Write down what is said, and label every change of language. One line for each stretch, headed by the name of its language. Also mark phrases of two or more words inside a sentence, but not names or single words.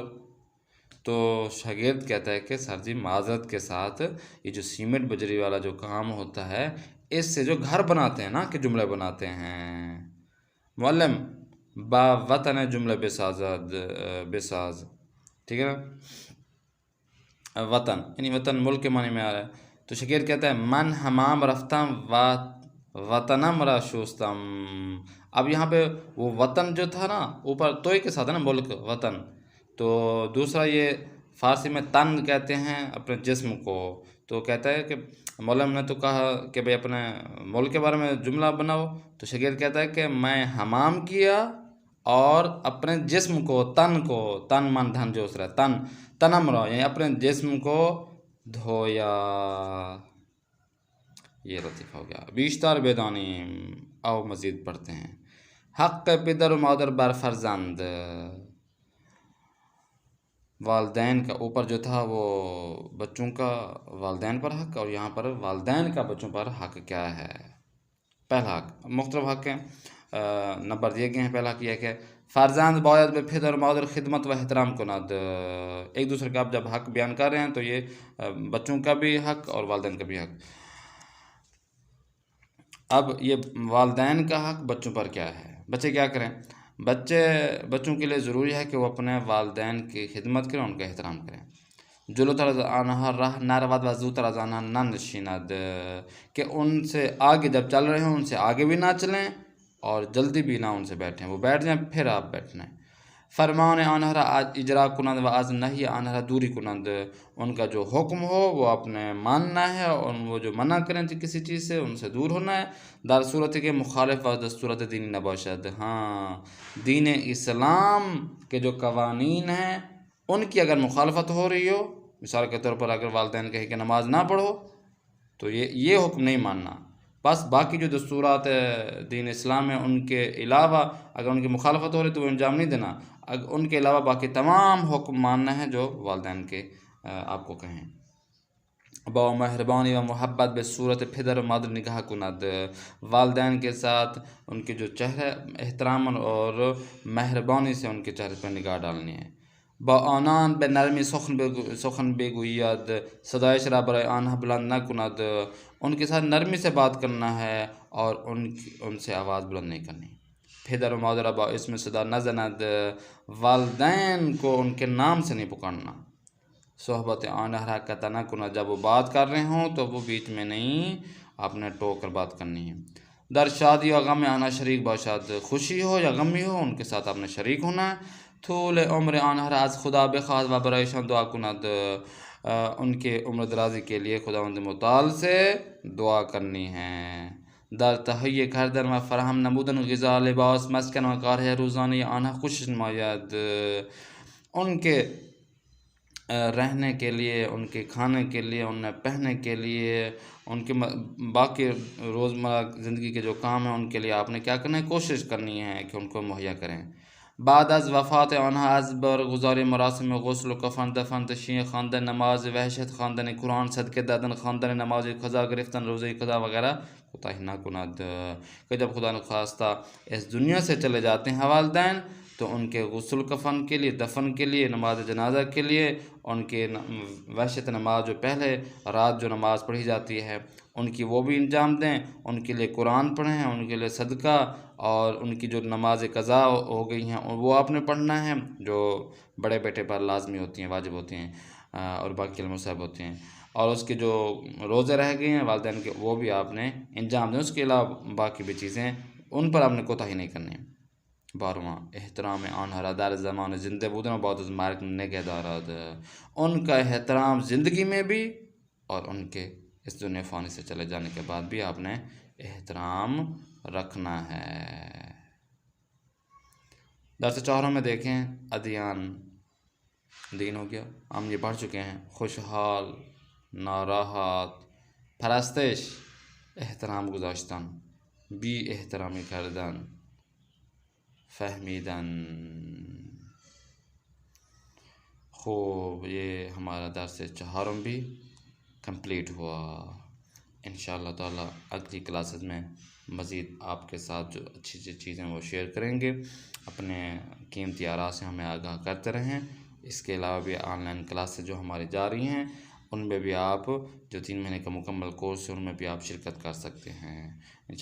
Urdu: تو شاگرد کہتا ہے کہ سر جی معذرت کے ساتھ یہ جو سیمنٹ بجری والا جو کام ہوتا ہے اس سے جو گھر بناتے ہیں نا کہ جملے بناتے ہیں.
Persian: معلم با وطن جملے بے ساز.
Urdu: ٹھیک ہے نا، وطن یعنی وطن ملک کے معنی میں آ رہا ہے. تو شاگرد کہتا ہے
Persian: من حمام رفتم وطنم را شوستم.
Urdu: اب یہاں پہ وہ وطن جو تھا نا اوپر توئے کے ساتھ ہے نا، ملک وطن. تو دوسرا یہ فارسی میں تن کہتے ہیں اپنے جسم کو. تو کہتا ہے کہ مولانا نے تو کہا کہ بھئی اپنے ملک کے بارے میں جملہ بناؤ. تو شاگرد کہتا ہے کہ میں حمام کیا اور اپنے جسم کو، تن من دھن جو اس رہا تنم رہا یعنی اپنے جسم کو دھویا. یہ لطیفہ ہو گیا.
Persian: بیشتر بیدانیم.
Urdu: آؤ مزید پڑھتے ہیں.
Persian: حق پدر و مادر بر فرزند،
Urdu: والدین کا اوپر جو تھا وہ بچوں کا والدین پر حق، اور یہاں پر والدین کا بچوں پر حق کیا ہے. پہلا حق، مختلف حق ہیں، نمبر دیے گئے ہیں. پہلا حق یہ ہے کہ
Persian: فرزند باید به پدر و مادر خدمت و احترام کند.
Urdu: ایک دوسرے کا آپ جب حق بیان کر رہے ہیں تو یہ بچوں کا بھی حق اور والدین کا بھی حق. اب یہ والدین کا حق بچوں پر کیا ہے. بچے کیا کریں؟ بچوں کے لیے ضروری ہے کہ وہ اپنے والدین کی خدمت کریں، ان کا احترام کریں.
Persian: جلوتر از آنها راه نرود و زودتر از آنها ننشیند،
Urdu: کہ ان سے آگے جب چل رہے ہوں ان سے آگے بھی نہ چلیں اور جلدی بھی نہ ان سے بیٹھیں، وہ بیٹھ جائیں پھر آپ بیٹھنا ہے.
Persian: فرمان آنها را اجرا کنند و از نهی آنها را دوری کنند،
Urdu: ان کا جو حکم ہو وہ اپنے ماننا ہے اور وہ جو منع کریں کسی چیز سے ان سے دور ہونا ہے.
Persian: در صورت کے مخالف و دستورات دینی نباشد.
Urdu: ہاں، دین اسلام کے جو قوانین ہیں ان کی اگر مخالفت ہو رہی ہو، مثال کے طور پر اگر والدین کہیں کہ نماز نہ پڑھو تو یہ حکم نہیں ماننا. بس باقی جو دستورات دین اسلام ہیں ان کے علاوہ اگر ان کی مخالفت ہو رہی تو وہ انجام نہیں دینا. ان کے علاوہ باقی تمام حکم ماننا ہے جو والدین کے آپ کو کہیں.
Persian: با مہربانی و محبت به صورت پدر و مادر نگاہ کند،
Urdu: والدین کے ساتھ ان کے جو چہرے احترام اور مہربانی سے ان کے چہرے پر نگاہ ڈالنی ہے.
Persian: با آنان به نرمی سخن بگوید، صدایش را برای آنها بلند نکند،
Urdu: ان کے ساتھ نرمی سے بات کرنا ہے اور ان سے آواز بلند نہیں کرنی.
Persian: پدر و مادر با اسم صدا نزند،
Urdu: والدین کو ان کے نام سے نہیں پکارنا.
Persian: صحبت آنها را قطع نکند،
Urdu: جب وہ بات کر رہے ہوں تو وہ بیچ میں نہیں، آپ نے ٹوک کر بات کرنی ہے.
Persian: در شادی و غم آنها شریک باشد،
Urdu: خوشی ہو یا غمی ہو ان کے ساتھ آپ نے شریک ہونا ہے.
Persian: طول عمر آنها را از خدا بخواهد و برایشان دعا کند،
Urdu: ان کے عمر درازی کے لیے خداوند متعال سے دعا کرنی ہے.
Persian: در تهیه کردن و فراهم نمودن غذا، لباس، مسکن و کارهای روزانه آنها خوشش نماید.
Urdu: ان کے رہنے کے لیے، ان کے کھانے کے لیے، انہیں پہننے کے لیے، ان کے باقی روزمرہ زندگی کے جو کام ہیں ان کے لیے آپ نے کیا کرنا ہے، کوشش کرنی ہے کہ ان کو مہیا کریں.
Persian: بعد از وفات آنها از برگزاری مراسم غسل و کفن، دفن، تشییع، خواندن نماز وحشت، خواندن قرآن، صدقه دادن، خواندن نماز قضا گرفتن، روزه قضا وغیرہ کوتاہی نہ کند.
Urdu: کہ جب خدا نخواستہ اس دنیا سے چلے جاتے ہیں والدین تو ان کے غسل کفن کے لیے، دفن کے لیے، نماز جنازہ کے لیے، ان کے وحشت نماز جو پہلے رات جو نماز پڑھی جاتی ہے ان کی وہ بھی انجام دیں، ان کے لیے قرآن پڑھیں، ان کے لیے صدقہ، اور ان کی جو نماز قضا ہو گئی ہیں وہ آپ نے پڑھنا ہے جو بڑے بیٹے پر لازمی ہوتی ہیں، واجب ہوتی ہیں، اور باقی المصحب ہوتے ہیں. اور اس کے جو روزے رہ گئے ہیں والدین کے وہ بھی آپ نے انجام دیں. اس کے علاوہ باقی بھی چیزیں ان پر آپ نے کوتاہی نہیں کرنی.
Persian: 12واں احترام آنها در زمان زنده بودن و بعد از مرگ نگه دارد.
Urdu: ان کا احترام زندگی میں بھی اور ان کے اس دنیا فانی سے چلے جانے کے بعد بھی آپ نے احترام رکھنا ہے. درس 4 میں دیکھیں ادیان، دین ہو گیا، ہم یہ پڑھ چکے ہیں.
Persian: خوشحال، ناراحت، پرستش، احترام گذاشتن، بی احترامی کردن، فهمیدن.
Urdu: خوب، یہ ہمارا درس 4 بھی کمپلیٹ ہوا. انشاءاللہ تعالی اگلی کلاسز میں مزید آپ کے ساتھ جو اچھی اچھی چیزیں وہ شیئر کریں گے. اپنے قیمتی آراء سے ہمیں آگاہ کرتے رہیں. اس کے علاوہ بھی آن لائن کلاسز جو ہماری جاری ہیں ان میں بھی آپ جو 3 مہینے کا مکمل کورس ہے ان میں بھی آپ شرکت کر سکتے ہیں.